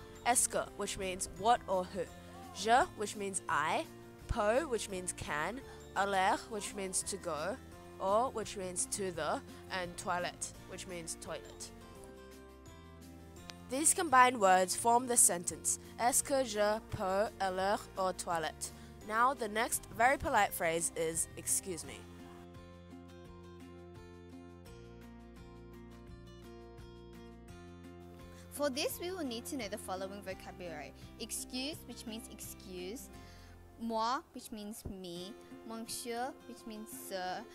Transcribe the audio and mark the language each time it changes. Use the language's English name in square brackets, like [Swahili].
[English] Est-ce que, which means what or who. Je, which means I. Peut, which means can. Aller, which means to go. Au, which means to the. And toilette, which means toilet. These combined words form the sentence. [French] Est-ce que je peux aller aux toilettes? [English] Now the next very polite phrase is excuse me. For this, we will need to know the following vocabulary. Excuse, which means excuse. Moi, which means me. Monsieur, which means sir.